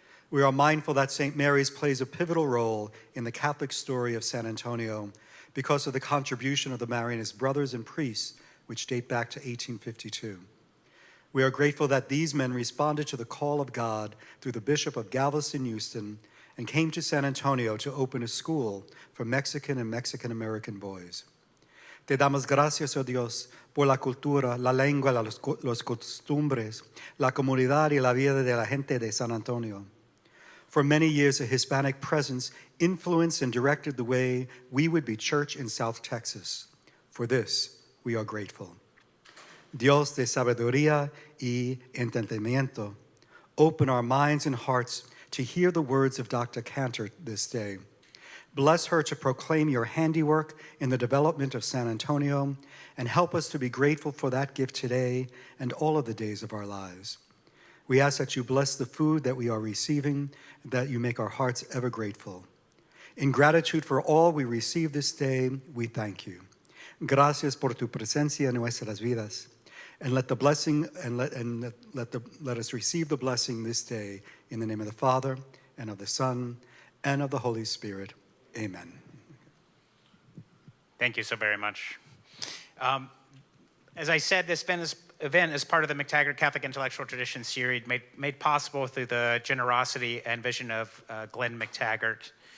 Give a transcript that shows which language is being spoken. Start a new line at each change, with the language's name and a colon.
English: We are mindful that St. Mary's plays a pivotal role in the Catholic story of San Antonio because of the contribution of the Marianist brothers and priests, which date back to 1852. We are grateful that these men responded to the call of God through the Bishop of Galveston, Houston, and came to San Antonio to open a school for Mexican and Mexican-American boys.
Spanish: Te damos gracias, oh Dios, por la cultura, la lengua, los costumbres, la comunidad y la vida de la gente de San Antonio.
English: For many years, a Hispanic presence influenced and directed the way we would be church in South Texas. For this, we are grateful.
Spanish: Dios de sabiduría y entendimiento,
English: open our minds and hearts to hear the words of Dr. Kanter this day. Bless her to proclaim your handiwork in the development of San Antonio, and help us to be grateful for that gift today and all of the days of our lives. We ask that you bless the food that we are receiving, and that you make our hearts ever grateful. In gratitude for all we receive this day, we thank you.
Spanish: Gracias por tu presencia en nuestras vidas.
English: And let the blessing let us receive the blessing this day in the name of the Father and of the Son and of the Holy Spirit. Amen. Thank you so very much. As I said, this event is part of the McTaggart Catholic Intellectual Tradition series made possible through the generosity and vision of Glenn McTaggart.